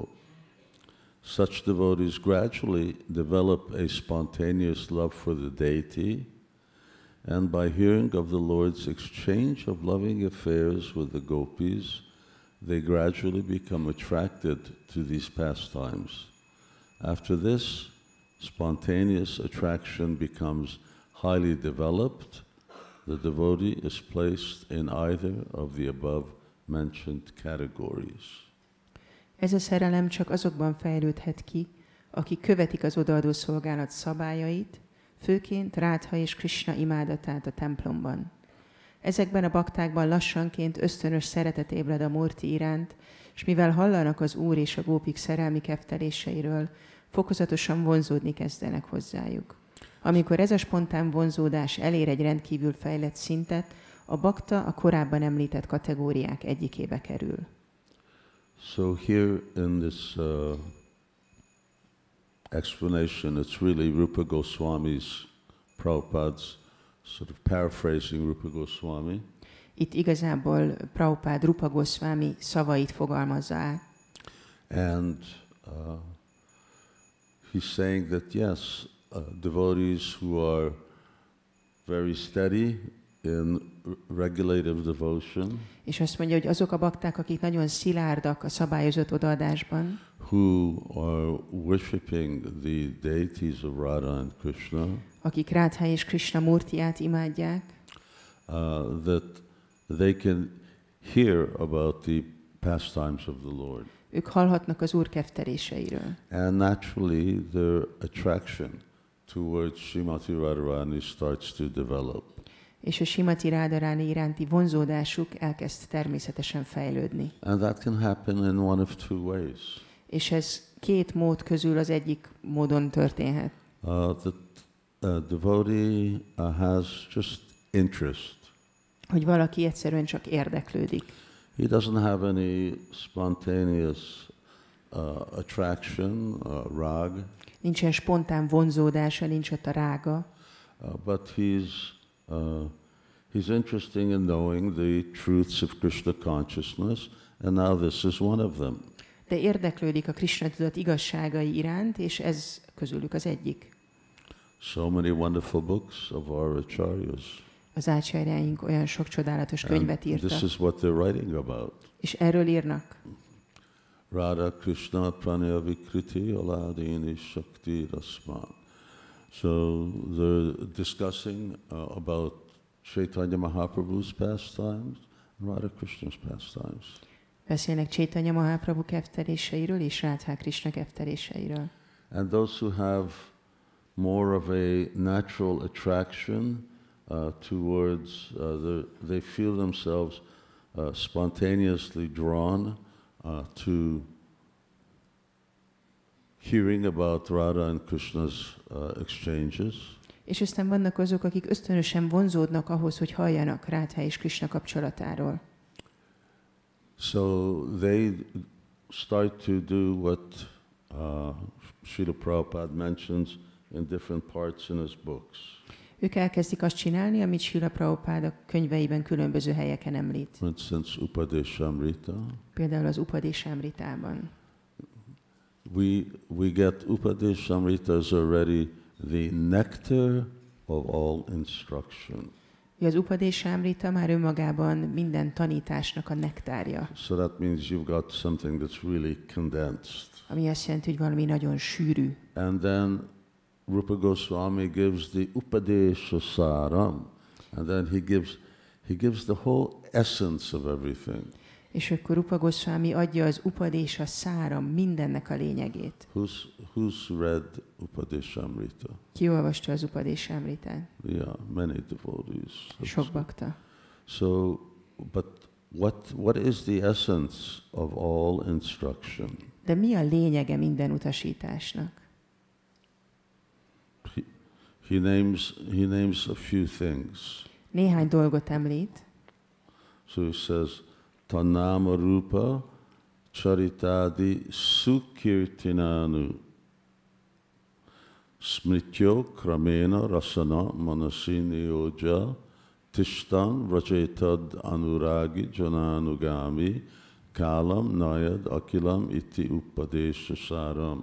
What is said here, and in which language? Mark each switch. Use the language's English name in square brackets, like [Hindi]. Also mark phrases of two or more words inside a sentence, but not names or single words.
[English] Such devotees gradually develop a spontaneous love for the deity, and by hearing of the Lord's exchange of loving affairs with the gopis, they gradually become attracted to these pastimes. After this, spontaneous attraction becomes highly developed. The devotee is placed in either of the above mentioned categories. [Hungarian] Ez a szerelem csak azokban fejlődhet ki, akik követik az odaadó szolgálat szabályait, főként Rádha és Kṛṣṇa imádatát a templomban. Ezekben a baktákban lassanként ösztönös szeretet ébred a Murti iránt, és mivel hallanak az Úr és a gópik szerelmi kefteléseiről, fokozatosan vonzódni kezdenek hozzájuk. Amikor ez a spontán vonzódás elér egy rendkívül fejlett szintet, a bakta a korábban említett kategóriák egyikébe kerül. [English] So here in this explanation, it's really Rupa Goswami's, Prabhupada's sort of paraphrasing Rupa Goswami. [Hungarian] Itt igazából Prabhupád Rupa Goswami szavait fogalmazza át. [English] And he's saying that yes, devotees who are very steady in regulative devotion, [Hungarian] és azt mondja, hogy azok a bakták, akik nagyon szilárdak a szabályozott odaadásban, [English] who are worshipping the deities of Radha and Kṛṣṇa, [Hungarian] akik Rádhá és Kṛṣṇa Murtiát imádják, [English] that they can hear about the pastimes of the Lord. [Hungarian] ők hallhatnak az Úr kefteléseiről. [English] And naturally their attraction towards Srimati Radharani starts to develop. [Hungarian] És a Srimati Radharani iránti vonzódásuk elkezd természetesen fejlődni. [English] And that can happen in one of two ways. [Hungarian] És ez két mód közül az egyik módon történhet. [English] The devotee has just interest. [Hungarian] Hogy valaki egyszerűen csak érdeklődik. [English] He doesn't have any spontaneous attraction, rag. [Hungarian] Nincsen spontán vonzódása, nincs ott a rága. [English] But he's interested in knowing the truths of Krishna consciousness, and now this is one of them. [Hungarian] De érdeklődik a Krishna tudat igazságai iránt, és ez közülük az egyik. [English] So many wonderful books of our acharyas. [Hungarian] Az ácsárjáink olyan sok csodálatos könyvet írtak. [English] This is what they're writing about. [Hungarian] És erről írnak. [Sanskrit] राधा कृष्ण प्रणय विकृतिर् ह्लादिनी शक्तिर् अस्मात्. [English] So they're discussing about Chaitanya Mahaprabhu's pastimes and Radha Kṛṣṇa's pastimes. [Hungarian] Beszélnek Chaitanya Mahaprabhu kefteléseiről és Rádhá Kṛṣṇa kefteléseiről. [English] And those who have more of a natural attraction towards, they feel themselves spontaneously drawn to hearing about Radha and Krishna's exchanges. [Hungarian] És aztán vannak azok, akik ösztönösen vonzódnak ahhoz, hogy halljanak Rádhá és Kṛṣṇa kapcsolatáról. [English] So they start to do what Srila Prabhupada mentions in different parts in his books. [Hungarian] Ők elkezdik azt csinálni, amit Srila Prabhupáda könyveiben különböző helyeken említ. [English] For instance, Upadeshamrita. [Hungarian] Például az Upadeshamritában. [English] We get Upadeshamrita as already the nectar of all instruction. [Hungarian] Az Upadeshamrita már önmagában minden tanításnak a nektárja. [English] So that means you've got something that's really condensed. [Hungarian] Ami azt jelenti, hogy valami nagyon sűrű. [English] And then Rupa Goswami gives the Upadesha Saram, and then he gives the whole essence of everything. [Hungarian] És akkor Rupa Goswami adja az Upadesha Saram, mindennek a lényegét. [English] Who's read Upadeshamrita? [Hungarian] Ki olvasta az Upadeshamritát? [English] Yeah, many devotees. [Hungarian] Sok bakta. [English] So, but what is the essence of all instruction? [Hungarian] De mi a lényege minden utasításnak? [English] He names a few things. [Hungarian] Néhány dolgot említ. [English] So he says, [Sanskrit] तन्नाम रूप चरितादि सुकीर्तनानु स्मृत्योः क्रमेण रसना मनसी नियोज्य तिष्ठन् व्रजे तद् अनुरागि जनानुगामी कालं नयेद् अखिलम् इति उपदेश सारम्.